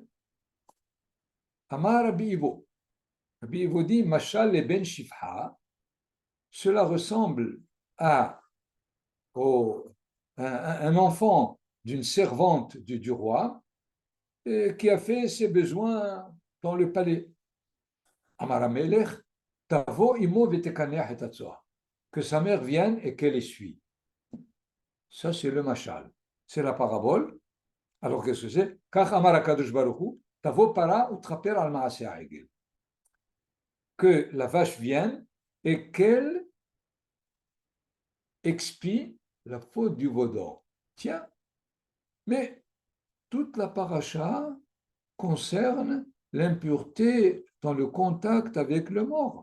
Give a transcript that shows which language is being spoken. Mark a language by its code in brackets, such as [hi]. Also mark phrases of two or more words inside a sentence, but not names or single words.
[he] אמר רבי איבו. [fr] Rabbi Ivo dit, [he] משל לבן שפחה, [fr] cela ressemble à un enfant d'une servante du roi qui a fait ses besoins dans le palais. [he] אמר המלך תבוא אמו ותקנח את צואתו. [fr] Que sa mère vienne et qu'elle essuie. Ça, c'est le machal. C'est la parabole. Alors, qu'est-ce que c'est? [he] כך אמר הקדוש ברוך הוא תבוא פרה ותכפר על מעשה העגל. [fr] Que la vache vienne et qu'elle expie la faute du veau d'or. Tiens, mais toute la paracha concerne l'impureté dans le contact avec le mort.